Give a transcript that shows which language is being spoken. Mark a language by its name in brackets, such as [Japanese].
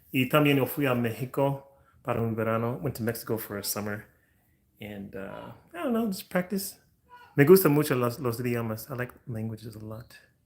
[Spanish] Y también yo fui a Mexico para un verano. [English] Went to Mexico for a summer. And I don't know, just practice. [Spanish] Me gusta mucho los idiomas. [English] I like languages a lot.